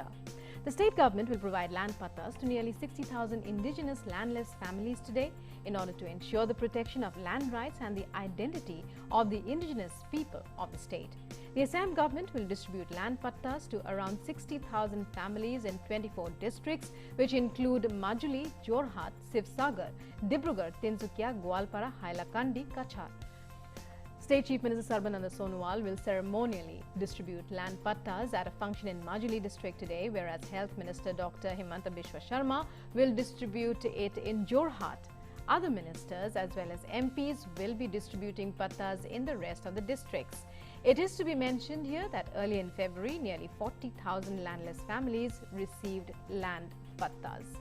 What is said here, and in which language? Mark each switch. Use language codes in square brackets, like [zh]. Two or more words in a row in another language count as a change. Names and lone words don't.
[en] The state government will provide land pattas to nearly 60,000 indigenous landless families today in order to ensure the protection of land rights and the identity of the indigenous people of the state. The Assam government will distribute land pattas to around 60,000 families in 24 districts, which include Majuli, Jorhat, Sivsagar, Dibrugarh, Tinsukia, Gwalpara, Hailakandi, Kachar. State Chief Minister Sarbananda Sonowal will ceremonially distribute land pattas at a function in Majuli district today, whereas Health Minister Dr. Himanta Biswa Sharma will distribute it in Jorhat. Other ministers as well as MPs will be distributing pattas in the rest of the districts. It is to be mentioned here that early in February, nearly 40,000 landless families received land pattas.